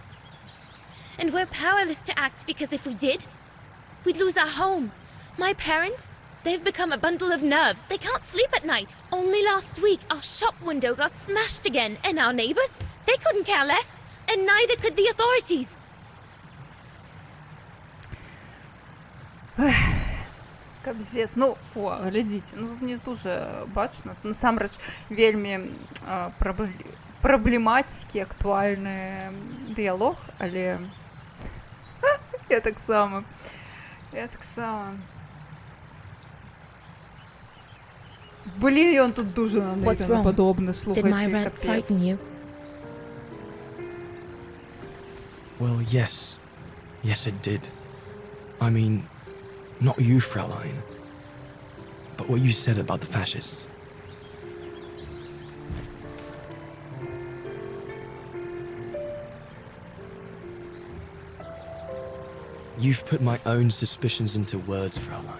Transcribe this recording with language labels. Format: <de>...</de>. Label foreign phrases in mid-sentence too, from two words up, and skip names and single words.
<en>And we're powerless to act because if we did, we'd lose our home. My parents, they've become a bundle of nerves. They can't sleep at night. Only last week, our shop window got smashed again, and our neighbors, they couldn't care less, and neither could the authorities.</en> <be>Кабзец. Ну, глядзіце, ну тут не дуже бачна. Насамрэч вельмі праблематикі, актуальны дыялог, але я таксама. Блін, ён тут дуже на Нейтана падобны, слухайце, капец.</be> <en>Well, yes. Yes, it did. I mean, not you, Fraulein, but what you said about the fascists. You've put my own suspicions into words, Fraulein.</en>